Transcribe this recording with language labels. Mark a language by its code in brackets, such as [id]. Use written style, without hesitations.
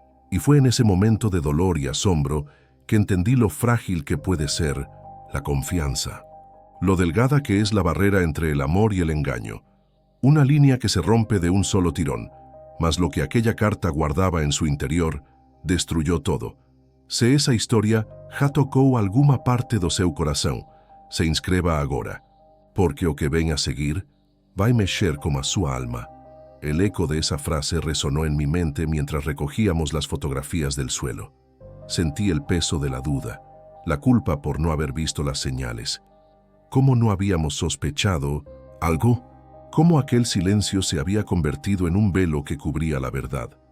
[es] Y fue en ese momento de dolor y asombro que entendí lo frágil que puede ser la confianza. Lo delgada que es la barrera entre el amor y el engaño. Una línea que se rompe de un solo tirón, mas lo que aquella carta guardaba en su interior destruyó todo. [pt] Se esa historia já tocou alguma parte do seu coração, se inscreva agora, porque o que ven a seguir vai mexer com a sua alma. [es] El eco de esa frase resonó en mi mente mientras recogíamos las fotografías del suelo. Sentí el peso de la duda, la culpa por no haber visto las señales. ¿Cómo no habíamos sospechado algo? ¿Cómo aquel silencio se había convertido en un velo que cubría la verdad?